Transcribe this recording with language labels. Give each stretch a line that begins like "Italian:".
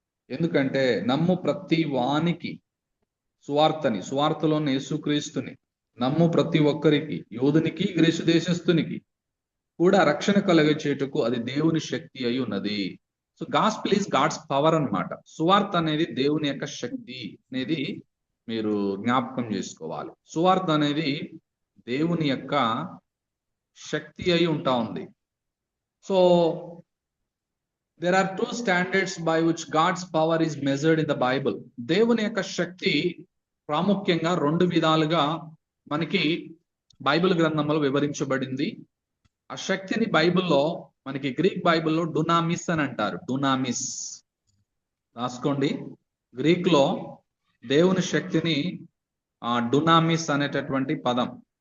Telugu: ఎందుకంటే నమ్ము ప్రతి వానికి సువార్తలోని యేసుక్రీస్తుని నమ్ము ప్రతి ఒక్కరికి, యూదునికి గ్రీసు దేశస్థునికి కూడా రక్షణ కలగచేయుటకు అది దేవుని శక్తి అయి ఉన్నది. So
English: gospel is God's power
Telugu: అన్నమాట. సువార్త అనేది దేవుని యొక్క శక్తి అనేది మీరు జ్ఞాపకం చేసుకోవాలి. సువార్త అనేది దేవుని యొక్క శక్తి అయి ఉంటా ఉంది.
English: So there are two standards by which God's power is measured in the Bible.
Telugu: దేవుని యొక్క శక్తి ప్రాముఖ్యంగా రెండు విధాలుగా మనకి బైబిల్ గ్రంథంలో వివరించబడింది. ఆ శక్తిని బైబిల్లో మనకి గ్రీక్ బైబిల్లో డునామిస్ అని అంటారు. డునామిస్ రాసుకోండి. గ్రీక్ లో దేవుని శక్తిని డునామిస్ అనేటటువంటి పదం.